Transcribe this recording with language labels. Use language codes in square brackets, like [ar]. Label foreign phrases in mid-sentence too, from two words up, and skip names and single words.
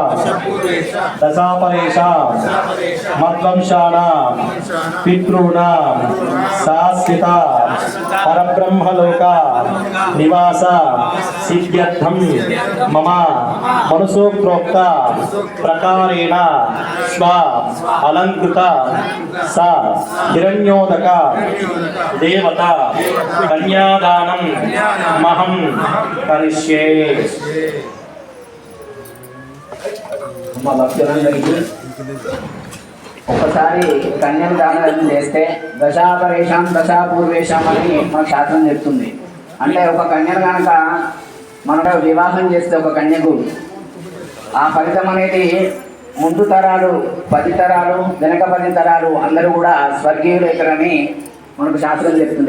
[sa] दशापरेशा मद्वंशानां पितॄणां शाश्वता परब्रह्मलोका निवास सिद्ध्यर्थं मम मनुसोक्तोक्त प्रकारेण स्व अलंकृत सा हिरण्योदक देवता कन्यादानं महं करिष्ये। [te] ఒకసారి కన్యను దానం చేస్తే [sa] దశాపరేషాం దశాపూర్వేషాం [te] అని మన శాస్త్రం చెప్తుంది. అంటే ఒక కన్యను కనుక మనం వివాహం చేస్తే ఒక కన్యకు ఆ ఫలితం అనేది ముందు తరాలు 10 తరాలు వెనక 10 తరాలు అందరూ కూడా స్వర్గీయులైతారని మనకు శాస్త్రం చెప్తుంది.